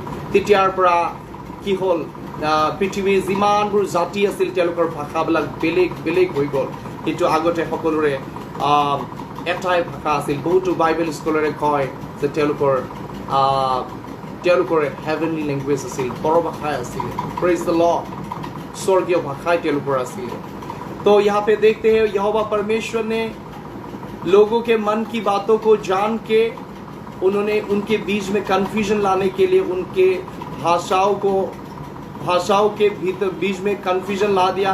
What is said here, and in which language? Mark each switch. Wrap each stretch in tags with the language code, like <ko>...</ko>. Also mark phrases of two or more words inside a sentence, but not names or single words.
<as>তেতিয়াৰ পৰা কি হ'ল, পৃথিৱীৰ যিমানবোৰ জাতি আছিল তেওঁলোকৰ ভাষাবিলাক বেলেগ বেলেগ হৈ গ'ল। কিন্তু আগতে সকলোৰে এটাই ভাষা আছিল। বহুতো</as> <en>Bible scholar</en> <as>কয় যে তেওঁলোকৰ</as> <en>heavenly language</en> <as>আছিল, পৰভাষাই আছিল।</as> <en>praise the Lord.</en> <hi>स्वर्गीय भाषाएं तेलुगु आसिले। तो यहाँ पे देखते हैं यहोवा परमेश्वर ने लोगों के मन की बातों को जान के उन्होंने उनके बीच में कंफ्यूजन लाने के लिए उनके भाषाओं के भीतर बीच में कंफ्यूजन ला दिया।</hi>